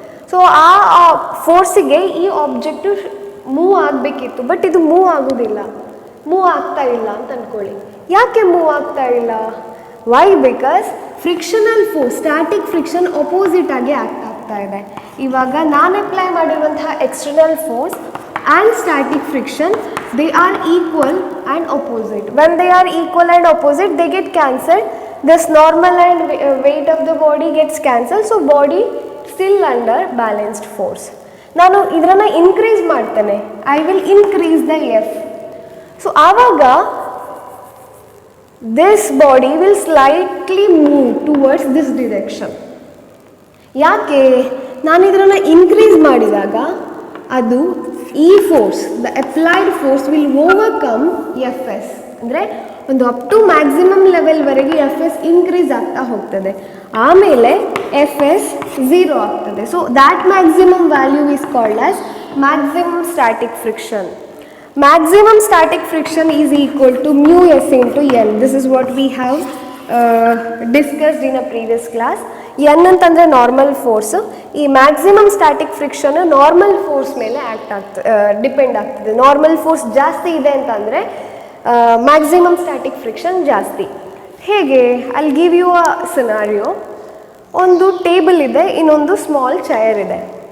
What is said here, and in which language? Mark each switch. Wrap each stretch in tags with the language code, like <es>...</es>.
<kn>So ಆ ಫೋರ್ಸಿಗೆ ಈ object move ಆಗಬೇಕಿತ್ತು, ಬಟ್ ಇದು ಮೂವ್ ಆಗೋದಿಲ್ಲ, ಮೂವ್ ಆಗ್ತಾ ಇಲ್ಲ ಅಂತ ಅಂದ್ಕೊಳ್ಳಿ. ಯಾಕೆ ಮೂವ್ ಆಗ್ತಾ ಇಲ್ಲ? Y? Because frictional force, static friction opposite ಆಗಿ ಆ್ಯಕ್ಟ್ ಆಗ್ತಾ ಇದೆ. ಇವಾಗ ನಾನು ಅಪ್ಲೈ ಮಾಡಿರುವಂತಹ external force</kn> <en>and static friction, they are equal and opposite. When they are equal and opposite, they get cancelled this normal and weight of the body gets cancelled, so body still under balanced force.</en> <kn>ನಾನು ಇದರನ್ನ increase ಮಾಡ್ತೇನೆ,</kn> <en>I will increase the F. So ಆವಾಗ this body will slightly move towards this direction. ಯಾಕೆ?</en> <kn>ನಾನು ಇದರನ್ನ increase ಮಾಡಿದಾಗ ಅದು ಈ force,</kn> <en>The applied force will overcome F S.</en> <kn>ಅಂದರೆ ಒಂದು up to maximum ಲೆವೆಲ್ವರೆಗೆ F S increase ಆಗ್ತಾ ಹೋಗ್ತದೆ, ಆಮೇಲೆ ಎಫ್ ಎಸ್ ಝೀರೋ ಆಗ್ತದೆ.</kn> <en>So that maximum value is called as maximum static friction. Maximum static friction is equal to mu s into n. This is what we have discussed in a previous class.</en> <kn>n ಅಂತಂದರೆ normal force. ಈ maximum static friction normal force ಮೇಲೆ depend ಆಗ್ತದೆ. Normal force ಜಾಸ್ತಿ ಇದೆ ಅಂತಂದರೆ maximum static friction ಜಾಸ್ತಿ. ಹೇಗೆ?</kn> <en>I give you a scenario.</en> <kn>ಒಂದು ಟೇಬಲ್ ಇದೆ, ಇನ್ನೊಂದು ಸ್ಮಾಲ್ ಚೇರ್ ಇದೆ.</kn>